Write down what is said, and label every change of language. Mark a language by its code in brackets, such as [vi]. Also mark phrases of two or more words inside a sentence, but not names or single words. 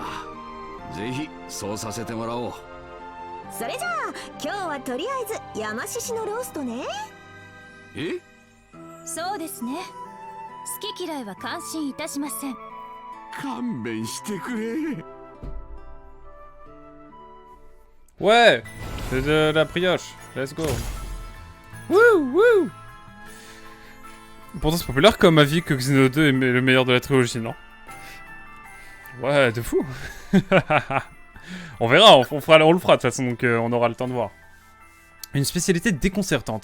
[ja] ぜひそうさせてもらおう。それじゃあ今日はとりあえず山獅子のローストね。え？そうですね。好き嫌いは感心いたしません。勘弁してくれ。 [fr] Ouais. C'est de la brioche. [en] Let's go. Wouh, wouh. [fr] Pourtant c'est populaire comme avis que Xeno 2 est le meilleur de la trilogie, non? Ouais, de fou. On verra, on le fera de toute façon, donc on aura le temps de voir.